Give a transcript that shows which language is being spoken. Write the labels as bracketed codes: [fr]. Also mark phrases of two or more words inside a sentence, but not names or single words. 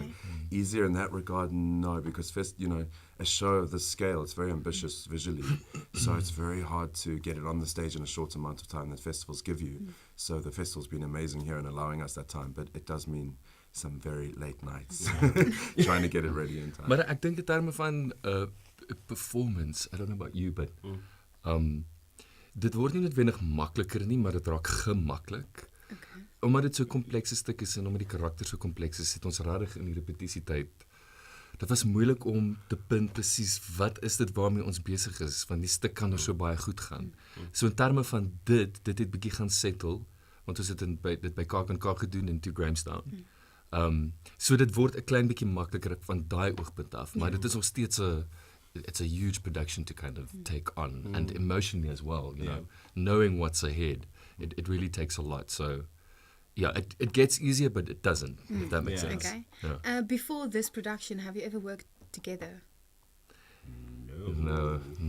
[en] So easier in that regard, no, because a show of this scale, it's very ambitious visually. So it's very hard to get it on the stage in a short amount of time that festivals give you. So the festival's been amazing here in allowing us that time, but it does mean some very late nights trying to get it ready in time. [af] Maar ek dink in terme van performance, [en] I don't know about you, but [af] dit word nie noodwendig makliker nie, maar dit raak gemaklik. Okay. Omdat dit so 'n komplekse stuk is en omdat die karakter so kompleks is, het ons regtig in die repetisietyd. Dit was moeilik om te punt presies wat is dit waarmee ons besig is, want die stuk kan so baie goed gaan. So in terme van dit het bietjie gaan settle, want ons het dit by K&K gedoen in 2 Grahamstown. So dit word 'n klein bietjie makliker van daai oogpunt af, maar dit is nog steeds [en] it's a huge production to kind of take on, and emotionally as well, you know, knowing what's ahead, it really takes a lot. So yeah, it gets easier, but it doesn't, if that makes sense. Okay. Yeah. Before this production, have you ever worked together? No.